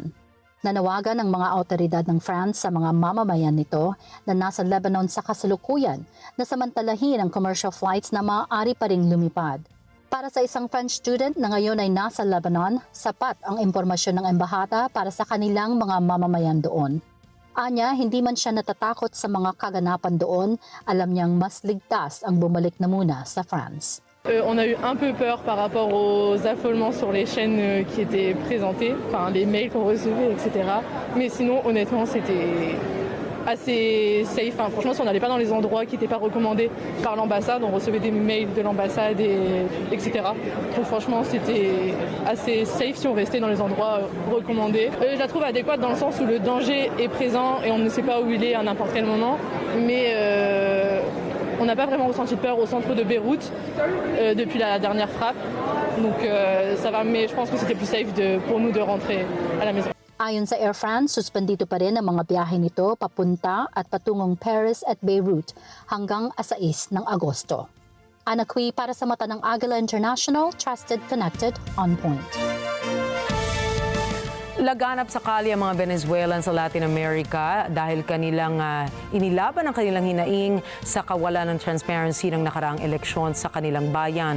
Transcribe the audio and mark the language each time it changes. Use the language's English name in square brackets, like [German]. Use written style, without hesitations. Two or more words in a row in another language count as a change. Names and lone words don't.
[Filipino] Nanawagan ng mga awtoridad ng France sa mga mamamayan nito na nasa Lebanon sa kasalukuyan na samantalahin ang [English] commercial flights [Filipino] na maaari pa ring lumipad. Para sa isang French student na ngayon ay nasa Lebanon, sapat ang impormasyon ng embahada para sa kanilang mga mamamayan doon. Anya, hindi man siya natatakot sa mga kaganapan doon, alam niyang mas ligtas ang bumalik na muna sa France. [French] On a eu un peu peur par rapport aux affolements sur les chaînes qui étaient présentées, enfin les mails qu'on recevait, etc. Mais sinon, honnêtement, c'était assez safe. Enfin, franchement, si on n'allait pas dans les endroits qui n'étaient pas recommandés par l'ambassade, on recevait des mails de l'ambassade, etc. Donc franchement, c'était assez safe si on restait dans les endroits recommandés. Je la trouve adéquate dans le sens où le danger est présent et on ne sait pas où il est à n'importe quel moment. Mais on n'a pas vraiment ressenti de peur au centre de Beyrouth depuis la dernière frappe. Donc ça va, mais je pense que c'était plus safe pour nous de rentrer à la maison. [Filipino] Ayon sa Air France, suspendido pa rin ang mga biyahe nito papunta at patungong Paris at Beirut hanggang 6 ng Agosto. Ana Kui para sa mata ng Agila International, [English] Trusted, Connected, On Point. [Filipino] Laganap sa kalye ang mga Venezuelan sa Latin America dahil kanilang inilaban ang kanilang hinaing sa kawalan ng transparency ng nakaraang eleksyon sa kanilang bayan.